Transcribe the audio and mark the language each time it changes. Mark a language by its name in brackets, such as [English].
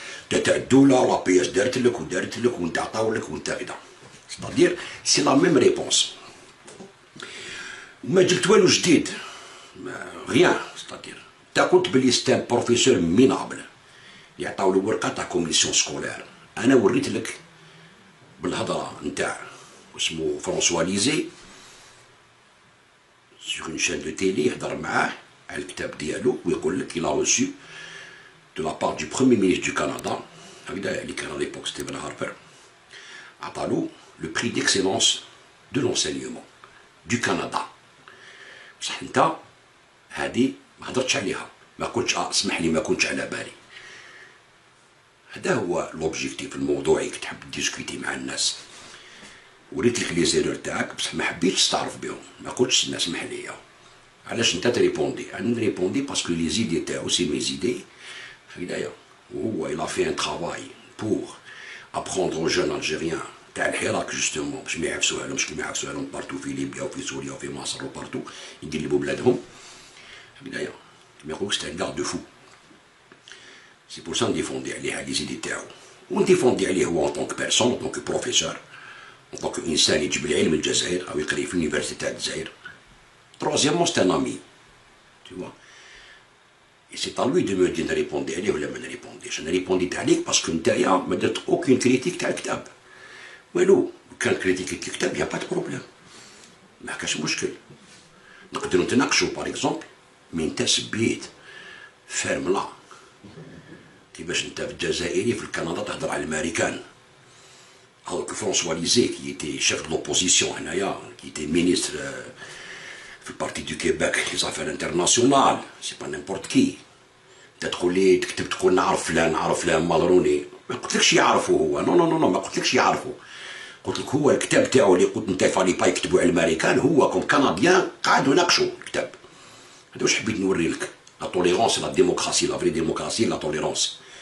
[Arabic] تاع الدولة لا بي اس دارت لك ودارت لك وانت عطاو لك وانت كذا، ستادير سي لا ميم ريبونس. ما جبت والو جديد، غيان، ستادير تا قلت بلي ستان بروفيسور مينابل اللي عطاو له ورقة تاع كوميسيون سكولير. أنا وريت لك بالهضرة نتاع اسمو فرونسوا ليزي [French] sur une chaîne de télé، [Arabic] يهضر معاه على الكتاب ديالو ويقول لك [French] il a reçu de la part du premier ministre du Canada، [Arabic] هكذا اللي كان [French] à l'époque [Arabic] ستيفن هاربر، عطالو [French] le prix d'excellence de l'enseignement du Canada. [Arabic] بصح انت هادي ما هضرتش عليها، ما قلتش اسمح لي ما كنتش على بالي. هذا هو لوبجيكتيف الموضوعي كي تحب ديسكوتي مع الناس. وريت لك لي زيرور تاعك بصح ما حبيتش تستعرف بهم، ما قلتش اسمح لي. علاش انت تريبوندي؟ انا نريبوندي باسكو لي زيدي تاعو سي مي زيدي هكذايا، وهو [French] il a fait un travail pour apprendre aux jeunes algériens [Arabic] تاع الحراك جوستومون باش ما يعفسوها لهمش كيما يعفسوها لهم بارتو في ليبيا وفي سوريا وفي مصر وبارتو يقلبوا بلادهم هكذايا، ما يقولكش تاع الكارد فو. سي بور سا نديفوندي عليه لي زيدي تاعو، ونديفوندي عليه هو ان طونك بيرسون، ان طونك بروفيسور، en tant qu'insan يجيب العلم من الجزائر أو يقري في اليونيفرسيتي تاع الجزائر. [French] Troisièmement c'est un ami، tu vois. Et c'est à lui de me dire [Arabic] نريبوندي عليه ولا ما نريبونديش. أنا ريبونديت عليك باسكو نتايا ما درت أوكين كريتيك تاع الكتاب، والو. كان كريتيكيت الكتاب يا با دو بروبليم، ما كاش مشكل، نقدرو نتناقشو. باغ اكزومبل مي نتا سبيت فيرملا كيفاش نتا في الجزائري في الكندا تهضر على الأمريكان، [French] alors que François Lisée, qui était chef de l'opposition, qui était ministre du Parti du Québec, des affaires internationales, c'est pas n'importe qui. [Arabic] تدخل لي تكتب تقول نعرف فلان نعرف فلان مالروني، ما قلتلكش يعرفه هو، نو نو نو ما قلتلكش يعرفه، قلت لك هو الكتاب تاعو اللي قلت انت فالي با يكتبوا على الامريكان، هو كوم كنديان قعدوا يناقشوا الكتاب. هذا واش حبيت نوري لك، لا توليرونس لا ديموكراسي، لا فري ديموكراسي لا توليرونس.